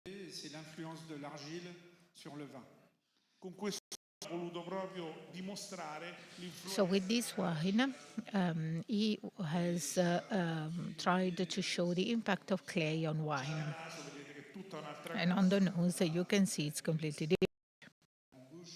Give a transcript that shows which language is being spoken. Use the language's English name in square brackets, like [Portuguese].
[French] C'est l'influence de l'argile sur le vin. [Italian] Con questo ho voluto proprio dimostrare [English] So with this wine, he has tried to show the impact of clay on wine. And on the nose, you can see it's completely different.